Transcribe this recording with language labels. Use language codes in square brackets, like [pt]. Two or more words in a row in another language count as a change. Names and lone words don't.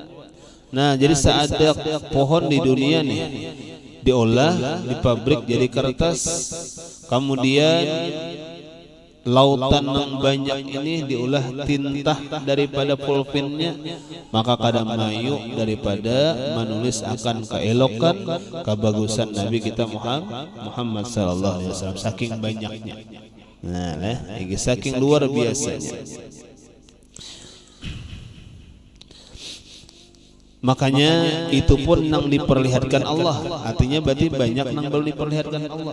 [bjn] Nah, jadi seada pohon di dunia nih diolah di pabrik jadi kertas, kemudian lautan yang banyak ini diolah tinta daripada pulpennya, maka kada mayu daripada menulis akan keelokan kebagusan Nabi kita Muhammad [ar] sallallahu alaihi wasallam, [bjn] saking banyaknya. Nah, saking luar biasanya. Makanya itu pun nang diperlihatkan Allah, artinya berarti banyak nang belum diperlihatkan Allah.